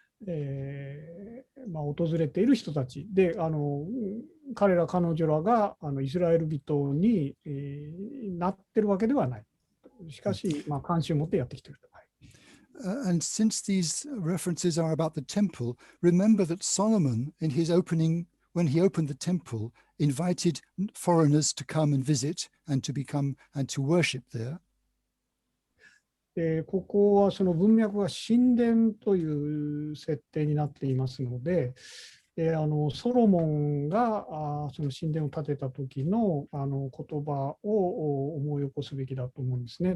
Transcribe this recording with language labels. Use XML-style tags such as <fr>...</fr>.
<ja>訪れている人たちで、彼ら彼女らがイスラエル人に、なってるわけではない。しかし、関心を持ってやってきていると。</ja> <en>And since these references are about the temple, remember that Solomon, in his opening, when he opened the temple, invited foreigners to come and visit and to become and to worship there.</en> <ja>ここはその文脈が神殿という設定になっていますので、ソロモンがその神殿を建てた時の言葉を思い起こすべきだと思うんですね。</ja>